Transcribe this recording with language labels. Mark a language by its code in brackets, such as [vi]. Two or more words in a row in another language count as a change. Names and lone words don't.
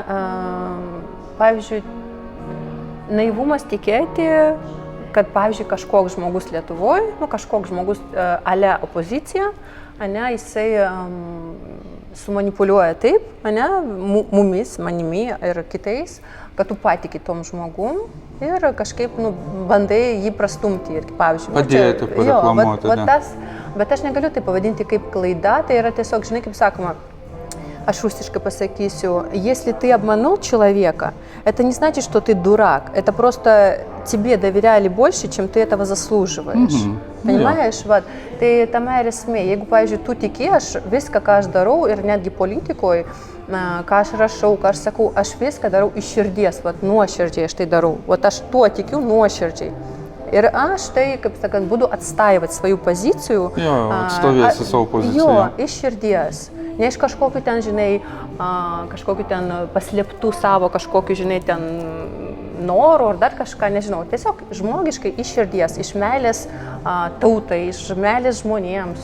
[lt] Pavyzdžiui, naivumas tikėti, kad, pavyzdžiui, kažkoks žmogus Lietuvoje, kažkoks žmogus ale opozicija, jisai sumanipuliuoja taip, mumis, manimi ir kitais, kad tu patiki tom žmogum ir kažkaip bandai jį prastumti. Ir, pavyzdžiui, padėti, pareklamuoti. Bet aš negaliu tai pavadinti kaip klaida, tai yra tiesiog, žinai, kaip sakoma, aš [ru] русски посакисю, если ты обманул человека, это не значит, что ты дурак, это просто тебе доверяли больше, чем ты этого заслуживаешь. Понимаешь? Вот. [lt] Tai tame ir esmė. Jeigu, pavyzdžiui, tu tiki, aš viską, ką aš darau, ir netgi politikoje, ką aš rašau, ką aš sakau, aš viską darau iš širdies, nuoširdžiai aš tai darau. Aš tuo tikiu nuoširdžiai. Ir aš tai, kaip sakant, [ru] буду отстаивать свою позицию. [lt] Atstovėsi savo poziciją. Jo, iš širdies. Ne iš kažkokių ten, žinai, kažkokių ten paslėptų savo, kažkokių, žinai, ten norų ar dar kažką, nežinau. Tiesiog žmogiškai iš širdies, iš meilės tautai, iš meilės žmonėms.